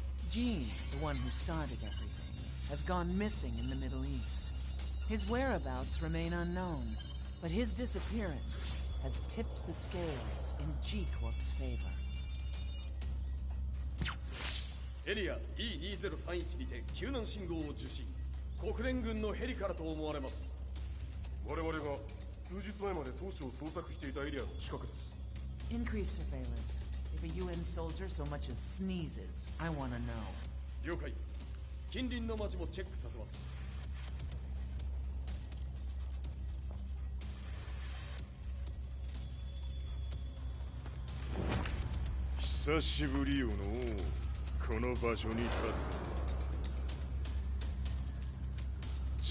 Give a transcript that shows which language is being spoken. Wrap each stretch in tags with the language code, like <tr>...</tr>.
<en>Jin, the one who started everything, has gone missing in the Middle East. His whereabouts remain unknown, but his disappearance has tipped the scales in G Corp's favor.</en> <ja>エリア E2031 にて救難信号を受信。国連軍のヘリからと思われます。我々が数日前まで当初を捜索していたエリアの近くです。</ja> <en>Increase surveillance. If a UN soldier so much as sneezes, I wanna know.</en> <ja>了解。近隣の町もチェックさせます。久しぶりよのこの場所に立つ。</ja>